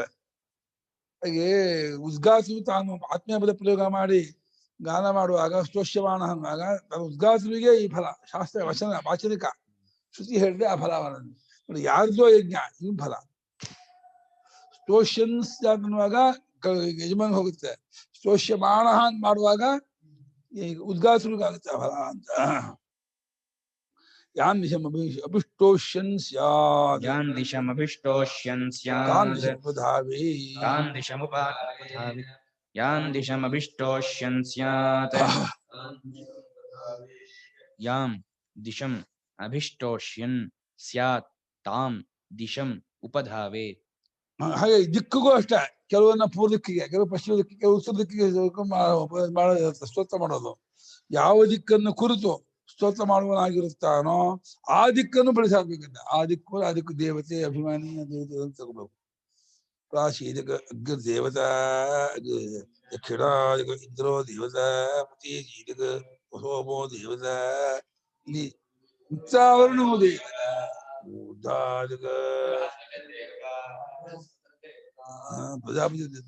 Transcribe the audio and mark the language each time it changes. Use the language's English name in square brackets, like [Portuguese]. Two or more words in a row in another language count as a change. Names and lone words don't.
[Kannada] ಹಾಗೆ ಉದ್ಗಾಸು ತಾನು ಆತ್ಮೀಯ ಪದ ಪ್ರಯೋಗ ಮಾಡಿ ಗಾನ ಮಾಡುವಾಗ ಸ್ತೋಷ್ಯಮಾಣ ಅನ್ನುವಾಗ ತಾನು ಉದ್ಗಾಸುವಿಗೆ ಈ ಫಲ. ಶಾಸ್ತ್ರ ವಚನ ವಾಚನಿಕ ಶ್ರುತಿ ಹೇಳಿದ್ರೆ ಆ ಫಲವನ್ನು ನೋಡಿ. ಯಾರ್ದೋ ಯಜ್ಞ ಇವ್ ಫಲ. ಸ್ತೋಷ್ಯನ್ಸ್ ಅನ್ನುವಾಗ ಯಜಮಾನ್ ಹೋಗುತ್ತೆ, ಸ್ತೋಷ್ಯಮಾಣ ಅಂತ ಮಾಡುವಾಗ ಉದ್ಗಾಸುರಿಗಾಗುತ್ತೆ ಆ ಫಲ ಅಂತ. [Sanskrit] ಯಾನ್ ದಿಶಂ ಅಭಿಷ್ಟೋಷ್ಯನ್ ಸ್ಯಾತ್. ಯಾನ್ ದಿಶಂ ಅಭಿಷ್ಟೋಷ್ಯನ್ ಸ್ಯಾತ್. ತಾನ್ ದಿಶಮುಪಧಾವೆ. ತಾನ್ ದಿಶಮುಪಧಾವೆ. ಯಾನ್ ದಿಶಂ ಅಭಿಷ್ಟೋಷ್ಯನ್ ಸ್ಯಾತ್. ಯಾಂ ದಿಶಂ ಅಭಿಷ್ಟೋಷ್ಯನ್ ಸ್ಯಾತ್ ತಾಂ ದಿಶಂ ಉಪಧಾವೆ. [Kannada] ಹಾಗೆ ದಿಕ್ಕಿಗೂ ಅಷ್ಟೇ, ಕೆಲವನ್ನ ಪೂರ್ವ ದಿಕ್ಕಿಗೆ, ಕೆಲವು ಪಶ್ಚಿಮ ದಿಕ್ಕಿಗೆ, ಕೆಲವು ಉತ್ತರ ದಿಕ್ಕಿಗೆ ಸ್ತೋತ್ರ ಮಾಡೋದು. ಯಾವ ದಿಕ್ಕನ್ನು ಕುರಿತು ಸ್ತೋತ್ರ ಮಾಡುವನಾಗಿರುತ್ತಾನೋ ಆ ದಿಕ್ಕನ್ನು ಬೆಳೆಸಾಕ್ಬೇಕಂತ. ಆ ದಿಕ್ಕು ದೇವತೆ ಅಭಿಮಾನಿ ದೇವತೆ ಅಂತ ತಗೋಬೇಕು. [Sanskrit] ಪ್ರಾಚೀನಕ ಅಗ್ರ ದೇವತಾ ದಕ್ಷಿಣ ಇಂದ್ರೋ ದೇವತಾ ಪತಿ ಜೀನಕ ಸೋಮೋ ದೇವತಾ ಇಲ್ಲಿ ಉಚ್ಚಾವರಣ ದೇವತಾ ಪ್ರಜಾಪತಿ.